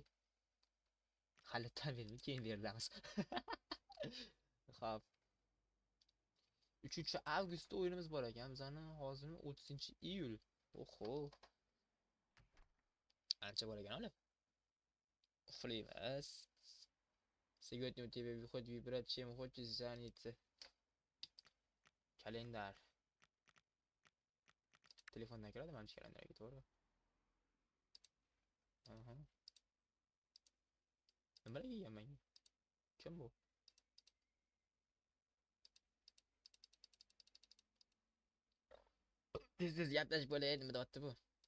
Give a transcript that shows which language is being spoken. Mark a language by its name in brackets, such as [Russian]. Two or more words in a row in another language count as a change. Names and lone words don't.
[Uzbek] Halitdan berilmaydi, keyin berilamiz. Xo'p. 3-avgustda o'yinimiz bor ekan. Bizning hozirmi 30-iyul. Oho. Ancha bor ekan hali. Uxlaymiz. [Russian] Сегодня у тебя выходит выбирать, чем хочешь заняться. [Uzbek] Kalendar. Telefondan kiradi mana shu kalendarga, to'g'ri. Aha. Nimaga yemayman? Kim bu? Tez gaplashib bo'lay, nima deyapti bu?